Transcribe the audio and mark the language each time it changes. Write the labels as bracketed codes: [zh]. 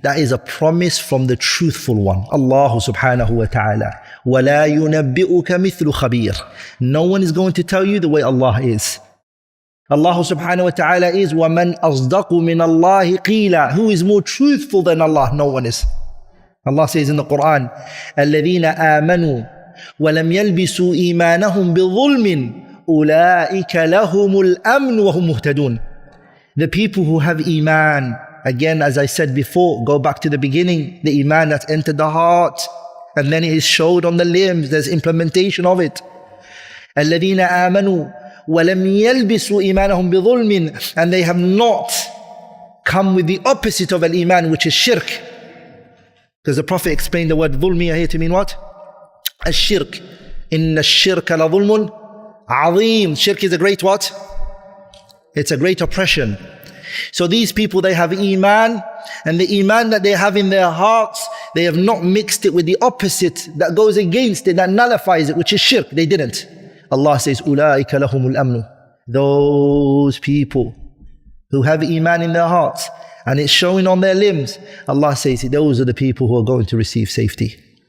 [en] That is a promise from the truthful one. [ar] Allah subhanahu wa ta'ala. وَلَا يُنَبِّئُكَ مِثْلُ خَبِيرٍ. [en] No one is going to tell you the way Allah is. Allah subhanahu wa ta'ala is [ar] وَمَنْ أَصْدَقُ مِنَ اللَّهِ قِيلًا. [en] Who is more truthful than Allah? No one is. Allah says in the Quran, [ar] الَّذِينَ آمَنُوا وَلَمْ يَلْبِسُوا إِيمَانَهُمْ بِظُلْمٍ أُولَٰئِكَ لَهُمُ الْأَمْنُ وَهُمْ مُهْتَدُونَ. [en] The people who have Iman, again, as I said before, go back to the beginning, the Iman that's entered the heart, and then it is showed on the limbs, there's implementation of it. [ar] الَّذِينَ آمَنُوا وَلَمْ يَلْبِسُوا إِيمَانَهُمْ بِظُلْمٍ. [en] And they have not come with the opposite of al-Iman, which is shirk. Because the Prophet explained the word dhulmi here to mean what? Al-shirk. [ar] إِنَّ الشِّرْكَ لَظُلْمٌ عَظِيمٌ. [en] Shirk is a great what? It's a great oppression. So these people, they have Iman, and the Iman that they have in their hearts, they have not mixed it with the opposite that goes against it, that nullifies it, which is shirk. They didn't. Allah says, [ar] أُولَٰئِكَ لَهُمُ الْأَمْنُ. [en] Those people who have Iman in their hearts and it's showing on their limbs, Allah says, those are the people who are going to receive safety.